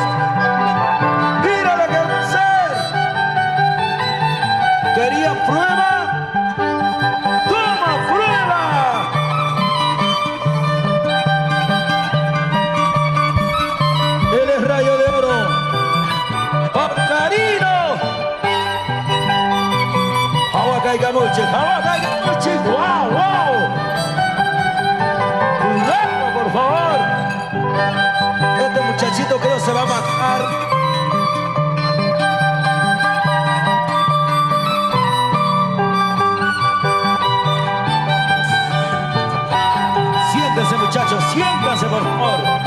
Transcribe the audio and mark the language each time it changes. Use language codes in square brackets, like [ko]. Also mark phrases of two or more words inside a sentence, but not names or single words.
[es] Mira lo que va a hacer. ¿Quería prueba? ¡Toma prueba! Él es Rayo de Oro. ¡Pacarino! Hawakaigamuchi, Hawakaigamuchi. ¡Wow, wow! Cuidado, por favor. Este muchachito creo se va a matar. Siéntense, muchachos, siéntense, por favor.